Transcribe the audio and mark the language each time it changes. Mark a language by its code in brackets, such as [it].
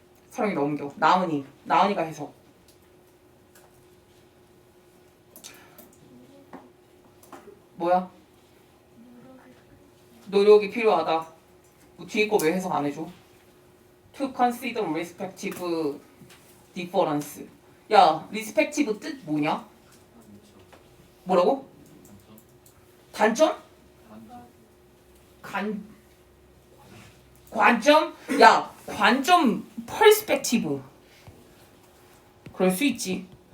[ko] 서령이 넘겨. 나은이가 해석. 뭐야? 노력이 필요하다. 뭐 뒤에 거 왜 해석 안 해줘? [en] To consider respective difference. [ko] 야, respective 뜻 뭐냐? 뭐라고? 단점? 관점? 야, 관점 perspective. 그럴 수 있지.